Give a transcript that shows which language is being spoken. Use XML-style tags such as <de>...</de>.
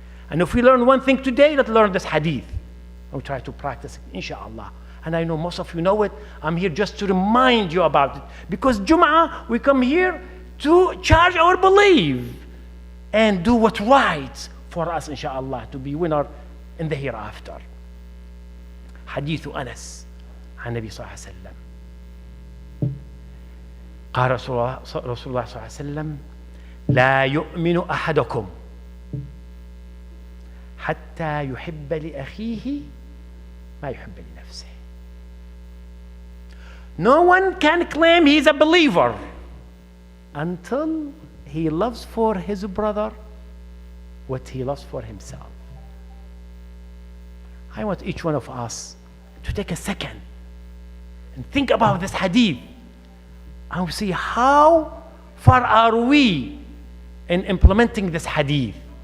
<en>And if we learn one thing today, let's learn this hadith. And we try to practice it, inshallah. And I know most of you know it. I'm here just to remind you about it. Because Jum'ah, we come here to charge our belief and do what's right for us, inshallah, to be winner in the hereafter.</en> <ar>حديث أنس عن النبي صلى الله عليه وسلم. قال رسول الله صلى الله عليه وسلم لا يؤمن أحدكم حتى يحب لأخيه ما يحب لنفسه.</ar> <en>No one can claim he's a believer until he loves for his brother what he loves for himself. I want each one of us to take a second and think about this hadith and see how far are we in implementing this hadith.</en>